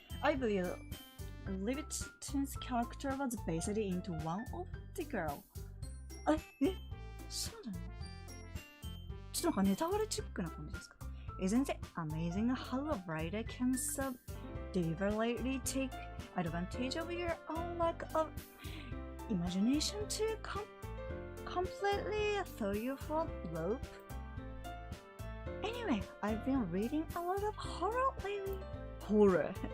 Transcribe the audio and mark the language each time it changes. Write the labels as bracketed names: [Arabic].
[English] I believe Livingston's character was based into one of the girl. [Japanese] そうなの？ちょっとなんかネタバレチックな感じですか？ [English] Isn't it amazing how a writer can so deliberately take advantage of your own lack of imagination to completely throw you for a loop? Anyway, I've been reading a lot of horror lately. Horror?